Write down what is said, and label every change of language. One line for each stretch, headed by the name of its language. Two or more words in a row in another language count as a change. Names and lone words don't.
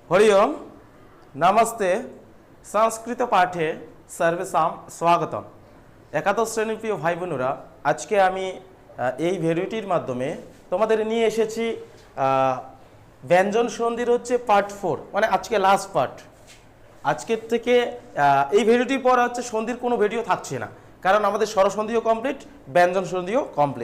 Sanskrit: हरि ओम नमस्ते संस्कृत पाठे सर्वेषां स्वागतम।
Bangla: একাদশ শ্রেণীর প্রিয় ভাই বোনেরা আজ কে আমি এই ভিডিওটির মাধ্যমে তোমাদের নিয়ে এসেছি ব্যঞ্জন সন্ধির হচ্ছে পার্ট 4 মানে আজকে
English: last part.
Bangla: আজকের থেকে এই ভিডিওটির পর হচ্ছে সন্ধির কোনো ভিডিও থাকছে না, কারণ আমাদের স্বরসন্ধিও কমপ্লিট, ব্যঞ্জন সন্ধিও কমপ্লিট।